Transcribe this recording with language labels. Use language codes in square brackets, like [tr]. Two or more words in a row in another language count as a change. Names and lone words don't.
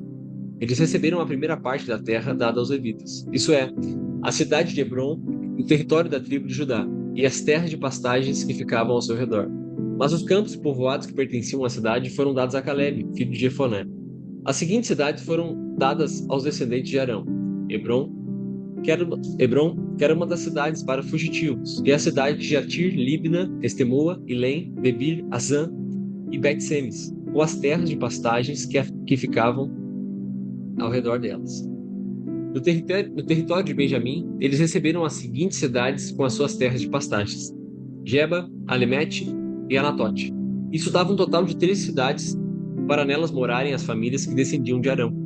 [pt] Eles receberam a primeira parte da terra dada aos levitas, isso é, a cidade de Hebron, o território da tribo de Judá, e as terras de pastagens que ficavam ao seu redor. Mas os campos povoados que pertenciam à cidade foram dados a Caleb, filho de Jefoné. As seguintes cidades foram dadas aos descendentes de Arão: Hebron, que era uma das cidades para fugitivos, e a cidade de Jatir, Libna, Estemoa, Ilém, Debir, Azã e Bet-Semes, ou as terras de pastagens que ficavam ao redor delas. No território de Benjamim, eles receberam as seguintes cidades com as suas terras de pastagens: Geba, Alemete e Anatote. Isso dava um total de 13 cidades para nelas morarem as famílias que descendiam de Arão.